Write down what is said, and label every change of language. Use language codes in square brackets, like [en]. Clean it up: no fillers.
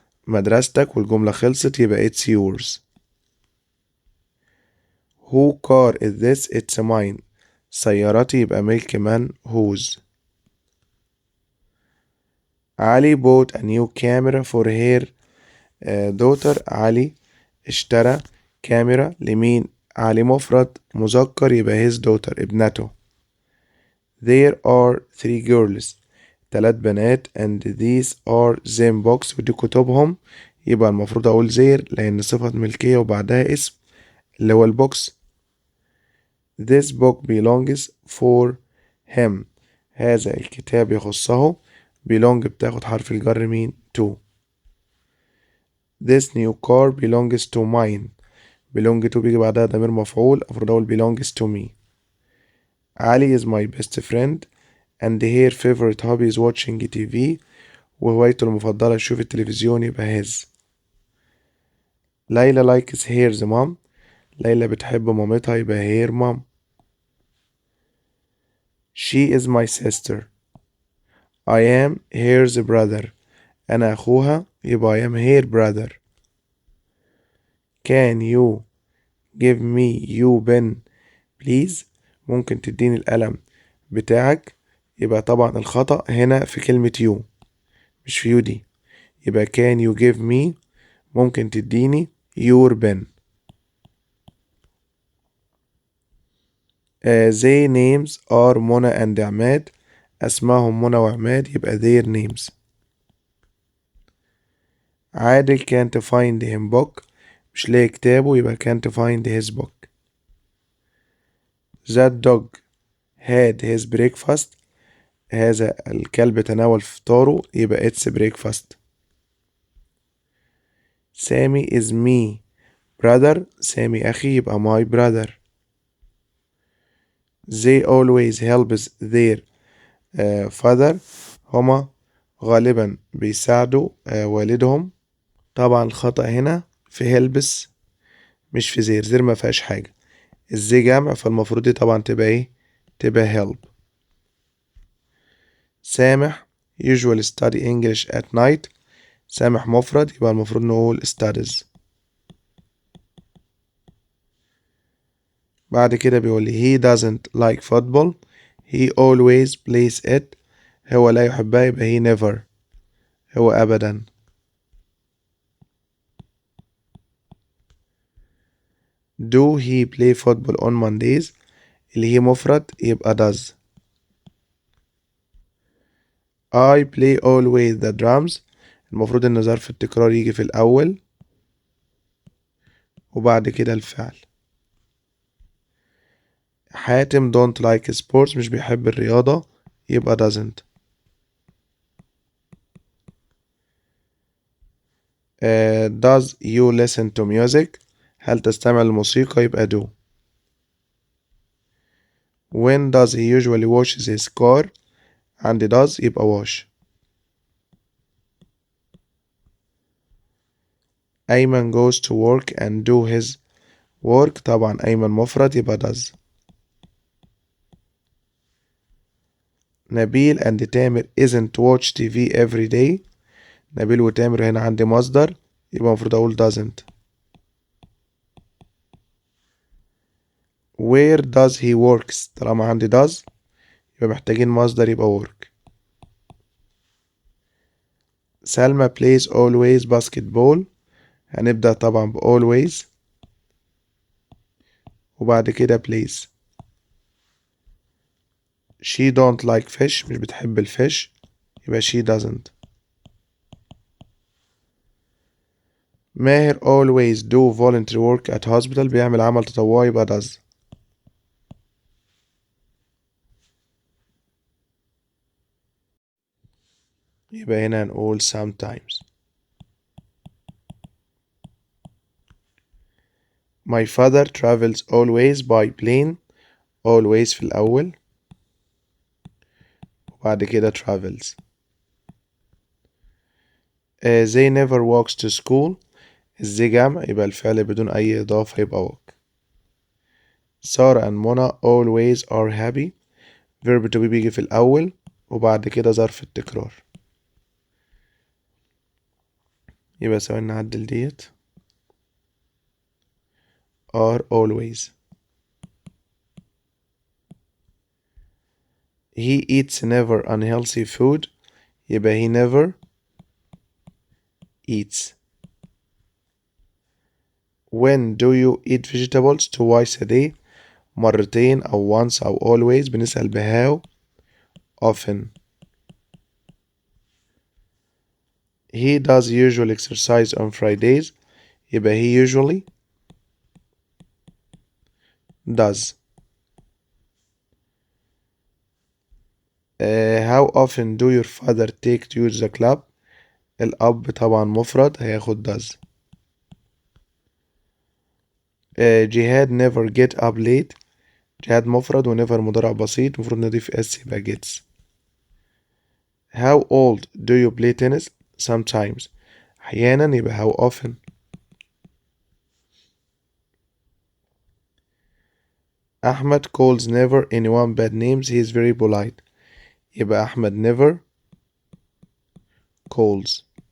[ar] مدرستك والجملة خلصت يبقى [en] it's yours. Who car is this. It's mine. [ar] سيارتي يبقى ملك من whose. [en] Ali bought a new camera for her daughter. [ar] علي اشترى كاميرا لمين. علي مفرد مذكر يبقى [en] his daughter [ar] ابنته. [en] There are 3 girls. [ar] 3 بنات [en] and these are them books [ar] ودي كتبهم يبقى المفروض اقول زير لان صفة ملكية وبعدها اسم اللي هو البوكس. [en] This book belongs for him. [ar] هذا الكتاب يخصه. belong بتاخد حرف الجر مين to. [en] This new car belongs to mine. [ar] belong to بيجي بعدها ضمير مفعول المفروض اقول [en] belongs to me. Ali is my best friend and her favorite hobby is watching TV. [ar] وهوايته المفضلة يشوف التلفزيون يبقى his. [en] Laila likes her mom. [ar] ليلى بتحب مامتها يبقى [en] her mom. She is my sister. I am her brother. [ar] أنا أخوها يبقى [en] I am her brother. Can you give me you pen please. [ar] ممكن تديني القلم بتاعك يبقى طبعا الخطأ هنا في كلمة you مش في you دي يبقى [en] can you give me. [ar] ممكن تديني [en] your pen. Their names are Mona and Emad [ar] أسمائهم منى وعماد يبقى their names. [en] Adel can't find him book [ar] مش لاقي كتابه يبقى [en] can't find his book. That dog had his breakfast [ar] هذا الكلب تناول فطاره يبقى [en] it's breakfast. Sami is me brother [ar] سامي أخي يبقى [en] my brother. They always helps their father [ar] هما غالبا بيساعدوا والدهم. طبعا الخطأ هنا في helps مش في زير ما فيهاش حاجة. الزي جمع فالمفروض دي طبعا تبقى ايه تبقى help. [en] Sameh usually study English at night [ar] سامح مفرد يبقى المفروض نقول [en] studies. [ar] بعد كده بيقول لي [en] he doesn't like football he always plays it [ar] هو لا يحبها يبقى [en] he never [ar] هو أبدا. [en] do he play football on Mondays [ar] اللي هي مفرد يبقى [en] does. I play always the drums [ar] المفروض ان ظرف التكرار يجي في الأول وبعد كده الفعل. [en] Hatem don't like sports [ar] مش بيحب الرياضة يبقى [en] doesn't. does you listen to music [ar] هل تستمع للموسيقى يبقى [en] do. when does he usually wash his car عندي does يبقى wash. Ayman goes to work and do his work [ar] طبعا أيمن مفرد يبقى [en] does. [ar] نبيل and تامر [en] isn't watch TV every day [ar] نبيل وتامر هنا عندي مصدر يبقى المفروض أقول doesn't. [en] where does he works [ar] طالما عندي does يبقى محتاجين مصدر يبقى work. [en] Salma plays always basketball [ar] هنبدأ طبعا ب [en] always [ar] وبعد كده [en] plays. she don't like fish [ar] مش بتحب الفيش يبقى [en] she doesn't. Maher always do voluntary work at hospital [ar] بيعمل عمل تطوعي يبقى [en] does. [ar] يبقى هنا هنقول sometimes. [en] My father travels always by plane always [ar] في الأول وبعد كده [en] travels. they never walks to school [ar] الزي جمع يبقى الفعل بدون أي إضافة يبقى walk. سارة and منى [en] always are happy [ar] verb to be بيجي في الأول وبعد كده ظرف التكرار يبقى ثواني نعدل ديت [en] are always. he eats never unhealthy food يبقى he never eats. when do you eat vegetables twice a day [ar] مرتين أو [en] once أو always بنسأل how often. he does usually exercise on Fridays يبقى he usually does. how often do your father take you to the club [ar] الأب طبعا مفرد هياخد [en] does. [ar] جهاد [en] never get up late [ar] جهاد مفرد و never مضارع بسيط المفروض نضيف s يبقى gets. [en] how old do you play tennis sometimes [ar] أحيانا يبقى [en] how often. Ahmed calls never anyone bad names he is very polite يبقى Ahmed never calls.